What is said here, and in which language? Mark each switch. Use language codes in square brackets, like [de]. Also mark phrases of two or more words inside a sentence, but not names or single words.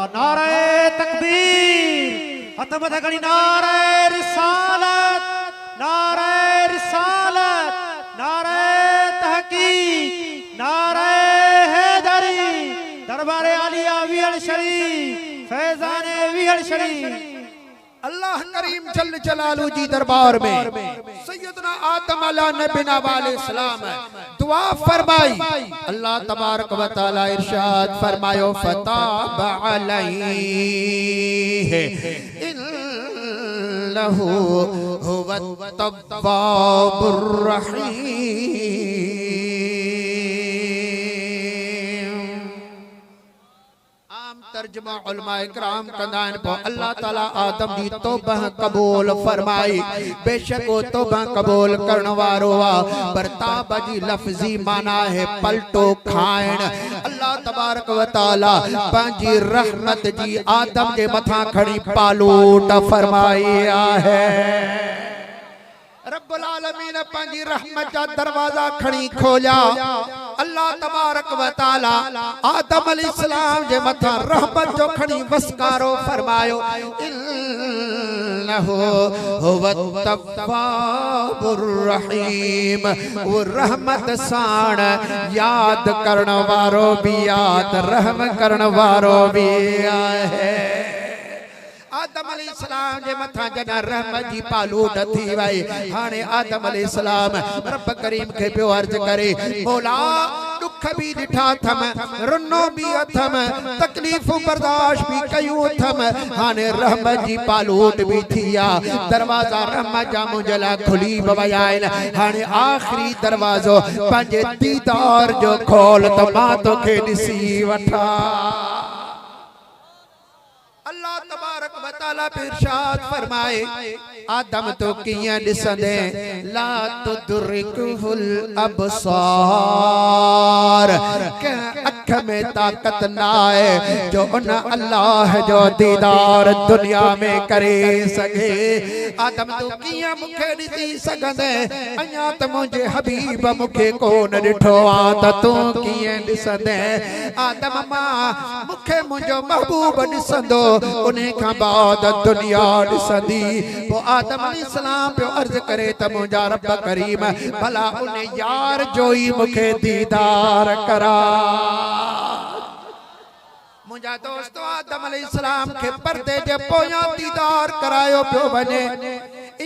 [ur] نعرۂ تکبیر, [sd] हथ मथे खणी [ur] نعرۂ رسالت، نعرۂ رسالت، نعرۂ تحقیق، نعرۂ حیدری، دربارِ عالیہ وہڑ شریف، فیضانِ وہڑ شریف. [sd] अल्लाह करीम [ar] جل جلاله [sd] जी दरबार में सैयदना [ar] آدم عليه السلام [sd] दुआ फरमाई। [ar] الله تبارك وتعالى [sd] इरशाद फरमायो [ar] فتاب عليه إنه هو التواب الرحيم. [sd] तर्जुमा उलमाए किराम कंदा आहिनि। पोइ अल्लाह ताला आदम जी तौबा क़बूल फरमाई। बेशक वो तौबा क़बूल करण वारो आहे, पर ताब जी लफ़्ज़ी माना है पलटो खाइण। [ar] الله تبارك وتعالى [sd] पंहिंजी रहमत जी आदम जे मथां खणी पालूट फरमाई आहे। रब्बुल आलमीन पंहिंजी रहमत जा दरवाजा खणी खोलिया। [ar] الله تبارك وتعالى آدم عليه السلام [sd] जे मथां रहमत जो खणी वसकारो फरमायो [ar] إنه هو التواب الرحيم. [sd] वो रहमत साण याद करण वारो भी याद रहम करण वारो भी आहे। [ar] آدم عليه السلام [sd] जे मथा जॾहिं रहमत जी पालूट थी वई, हाणे [ar] آدم عليه السلام [sd] रब करीम खे पियो अर्ज करे मौला दुख भी ॾिठा थम, रुनो भी अथम, तकलीफ़ूं बर्दाश्त भी कयूं थम, हाणे रहमत जी पालूट भी थी आहे। दरवाज़ा रहमत जा मुंहिंजे लाइ खुली बि विया आहिनि। हाणे आख़िरी दरवाज़ो पंहिंजे दीदार जो खोल त मां तोखे ॾिसी वठां। [ar] الله تبارك وتعالى [sd] इरशाद फरमाए आदम तो कियां ॾिसंदे [ar] لا تدركه الأبصار [sd] के अख में ताकत ना है जो उन अल्लाह जो दीदार दुनिया में करे सके। आदम तो कियां मुखे ॾिसी सघंदे, अञा त मुंहिंजे हबीब मुखे कोन ॾिठो आ त तूं कियां ॾिसंदे। आदम मां मुखे मुंहिंजो महबूब ॾिसंदो, उन्हें का बाद दुनिया ॾिसंदी। पोइ [ar] آدم عليه السلام [sd] पियो अर्ज करे त मुंहिंजा रब करीम भला उन्हें यार जो ई मूंखे दीदार करा। मुंहिंजा दोस्तो [ar] آدم عليه السلام [sd] के पर्दे जे पोयां दीदार करायो पियो वञे।